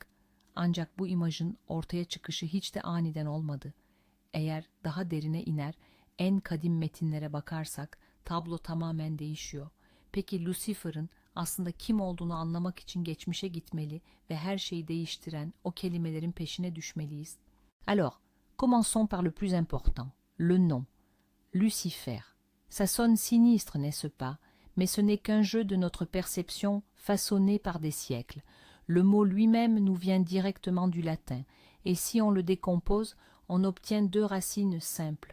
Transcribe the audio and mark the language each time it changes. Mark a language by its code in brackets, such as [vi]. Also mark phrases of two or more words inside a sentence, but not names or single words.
[tr] Ancak bu imajın ortaya çıkışı hiç de aniden olmadı. Eğer daha derine iner, en kadim metinlere bakarsak tablo tamamen değişiyor. Peki Lucifer'ın aslında kim olduğunu anlamak için geçmişe gitmeli ve her şeyi değiştiren o kelimelerin peşine düşmeliyiz. [fr] Alors, commençons par le plus important, le nom. Lucifer. Ça sonne sinistre, n'est-ce pas? Mais ce n'est qu'un jeu de notre perception façonné par des siècles. Le mot lui-même nous vient directement du latin, et si on le décompose, on obtient deux racines simples.